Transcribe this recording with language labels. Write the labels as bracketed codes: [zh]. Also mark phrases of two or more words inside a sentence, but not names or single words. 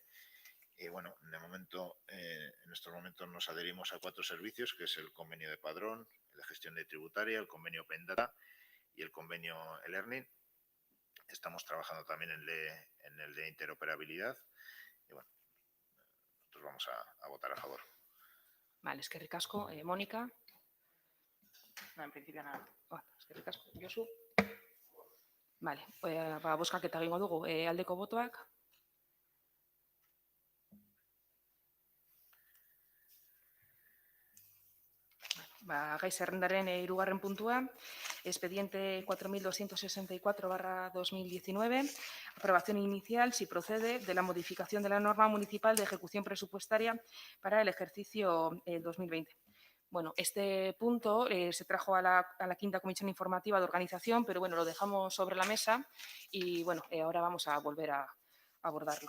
[es] Y bueno, en estos momentos nos adherimos a 4 servicios, que es el convenio de padrón, el de gestión de tributaria, el convenio Pendata y el convenio e-learning. Estamos trabajando también en el de interoperabilidad. Y bueno, nosotros vamos a votar a favor. Vale, [eu] eskerrik asko. [es] Mónica. No, en principio nada. [eu] Eskerrik asko. Josu. Vale, bozkaketa egingo dugu. Aldeko botoak. Gai zerrendaren hirugarren puntua, [es] expediente 4264/2019, aprobación inicial, si procede, de la modificación de la norma municipal de ejecución presupuestaria para el ejercicio 2020. Bueno, este punto se trajo a la quinta comisión informativa de organización, pero bueno, lo dejamos sobre la mesa y bueno, ahora vamos a volver a abordarlo.